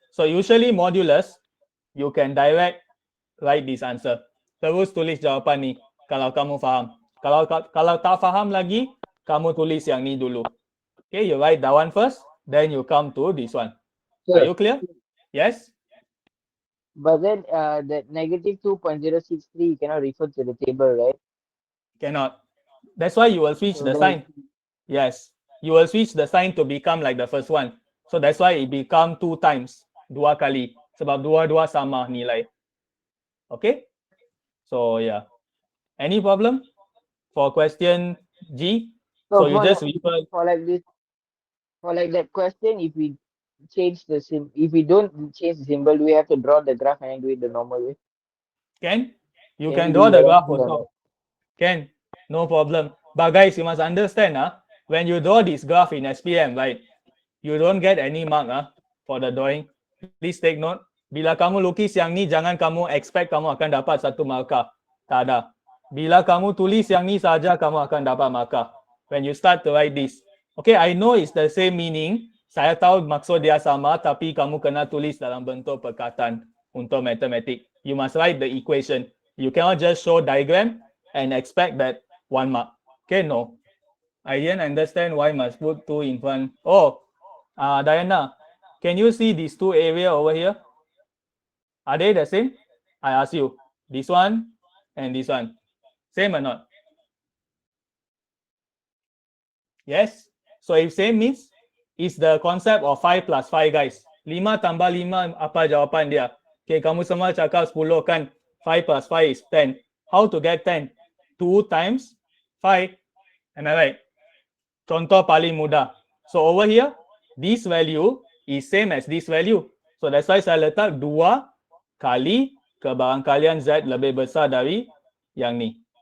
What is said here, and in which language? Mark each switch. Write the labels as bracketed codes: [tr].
[en] So usually modulus, you can direct write this answer. [ms] Terus tulis jawapan ni kalau kamu faham. Kalau tak faham lagi, kamu tulis yang ni dulu. [en] Okay, you write that one first, then you come to this one. Are you clear? Yes? But then that -2.063 you cannot refer to the table, right? Cannot. That's why you will switch the sign. Yes. You will switch the sign to become like the first one. So that's why it become 2 times. [ms] 2 kali. Sebab dua-dua sama nilai. Okay? So yeah. [en] Any problem for question G? So you just refer. For like that question, if we change the if we don't change the symbol, we have to draw the graph and then do it the normal way. Can? You can draw the graph also. Can. No problem. But guys, you must understand, when you draw this graph in SPM, right, you don't get any mark for the drawing. please take note. [ms] Bila kamu lukis yang ni, jangan kamu expect kamu akan dapat 1 markah. Tak ada. Bila kamu tulis yang ni saja, kamu akan dapat markah. [en] When you start to write this. Okay, I know it's the same meaning. [ms] Saya tahu maksud dia sama, tapi kamu kena tulis dalam bentuk perkataan untuk matematik. [en] You must write the equation. You cannot just show diagram and expect that 1 mark. Okay, no. I didn't understand why must put 2 in front. Oh, Diana, can you see these 2 areas over here? Are they the same? I ask you. This one and this one. Same or not? Yes? So if same means, it's the concept of 5 plus 5, guys. [ms] 5 tambah 5, apa jawapan dia? Okay, kamu semua cakap 10 kan? [en] 5 plus 5 is 10. How to get 10? 2 times 5. Am I right? [ms] Contoh paling mudah. [en] So over here, this value is same as this value. So that's why [ms] saya letak 2 kali kebarangkalian Z lebih besar dari yang ni.